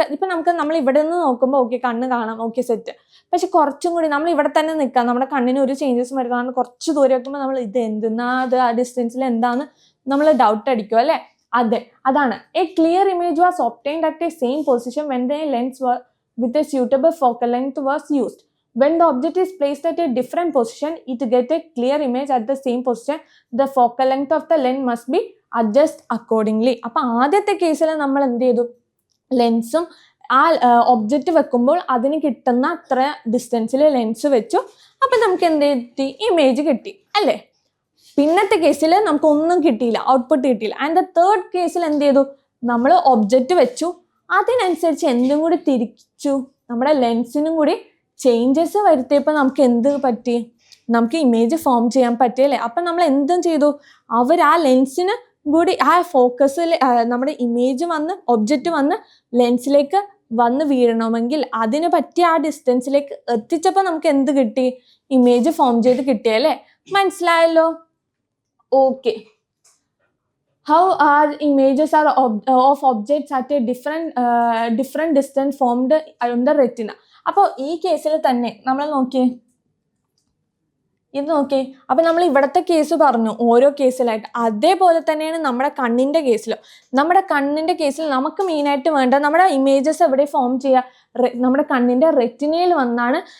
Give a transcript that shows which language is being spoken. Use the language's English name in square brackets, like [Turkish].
[Malayalam] ഇപ്പം നമ്മൾ ഇവിടെ നിന്ന് നോക്കുമ്പോൾ ഓക്കെ കണ്ണ് കാണാം, ഓക്കെ സെറ്റ്. പക്ഷെ കുറച്ചും കൂടി നമ്മൾ ഇവിടെ തന്നെ നിൽക്കാം, നമ്മുടെ കണ്ണിന് ഒരു ചേഞ്ചസ് വരുന്നതാണ്. കുറച്ച് ദൂരം വെക്കുമ്പോൾ നമ്മൾ ഇത് എന്തെന്നാ, അത് ആ ഡിസ്റ്റൻസിൽ എന്താന്ന് നമ്മൾ ഡൗട്ട് അടിക്കും അല്ലേ. [English] അതാണ് a clear image was obtained at a same position when the lens with a suitable focal length was used. When the object is placed at a different position, it gets a clear image at the same position. The focal length of the lens must be adjusted accordingly. [Malayalam] അപ്പോൾ ആദ്യത്തെ കേസിൽ നമ്മൾ എന്ത് ചെയ്തു, ലെൻസും ആ object വെക്കുമ്പോൾ അതിന് കിട്ടുന്ന അത്ര ഡിസ്റ്റൻസിൽ ലെൻസ് വെച്ചു. അപ്പം നമുക്ക് എന്ത് കിട്ടി, ഇമേജ് കിട്ടി അല്ലേ. പിന്നത്തെ കേസിൽ നമുക്കൊന്നും കിട്ടിയില്ല, ഔട്ട്പുട്ട് കിട്ടിയില്ല. ആൻഡ് ദ തേർഡ് കേസിൽ എന്ത് ചെയ്തു, നമ്മൾ ഒബ്ജക്റ്റ് വെച്ചു, അതിനനുസരിച്ച് എന്തും കൂടി തിരിച്ചു, നമ്മുടെ ലെൻസിനും കൂടി ചേഞ്ചസ് വരുത്തിയപ്പോൾ നമുക്ക് എന്ത് പറ്റി, നമുക്ക് ഇമേജ് ഫോം ചെയ്യാൻ പറ്റിയല്ലേ. അപ്പം നമ്മൾ എന്തും ചെയ്തു, അവർ ആ ലെൻസിന് കൂടി ആ ഫോക്കസിൽ നമ്മുടെ ഇമേജ് വന്ന് ഒബ്ജക്റ്റ് വന്ന് ലെൻസിലേക്ക് വന്ന് വീഴണമെങ്കിൽ അതിന് പറ്റിയ ആ ഡിസ്റ്റൻസിലേക്ക് എത്തിച്ചപ്പോൾ നമുക്ക് എന്ത് കിട്ടി, ഇമേജ് ഫോം ചെയ്ത് കിട്ടിയല്ലേ. മനസ്സിലായല്ലോ? Okay. [English] How are images of objects at a different distance formed on the retina? [Malayalam] അപ്പോൾ ഈ കേസിൽ തന്നെ നമ്മൾ ഇത് നോക്കിയേ. അപ്പം നമ്മൾ ഇവിടുത്തെ കേസ് പറഞ്ഞു ഓരോ കേസിലായിട്ട്, അതേപോലെ തന്നെയാണ് നമ്മുടെ കണ്ണിൻ്റെ കേസിലും. നമ്മുടെ കണ്ണിൻ്റെ കേസിൽ നമുക്ക് മെയിനായിട്ട് വേണ്ട നമ്മുടെ ഇമേജസ് എവിടെ ഫോം ചെയ്യുക, നമ്മുടെ കണ്ണിൻ്റെ റെറ്റിനയിൽ വന്നാണ്.